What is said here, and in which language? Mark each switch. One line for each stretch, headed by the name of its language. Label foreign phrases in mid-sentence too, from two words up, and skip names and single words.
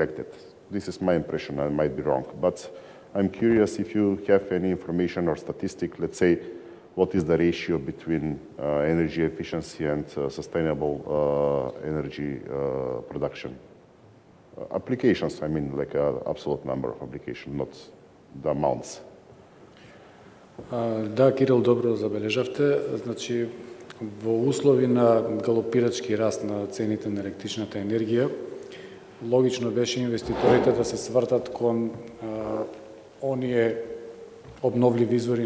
English: This is my impression, I might be wrong. But I'm curious if you have any information or statistic, let's say, what is the ratio between energy efficiency and sustainable energy production? Applications, I mean, like an absolute number of applications, not the amounts.
Macedonian: Да, Кирил, добро забележавте. Значи, во услови на галопирачки раст на цените на електричната енергија, логично беше инвеститорите да се свртат кон оние обновливи извори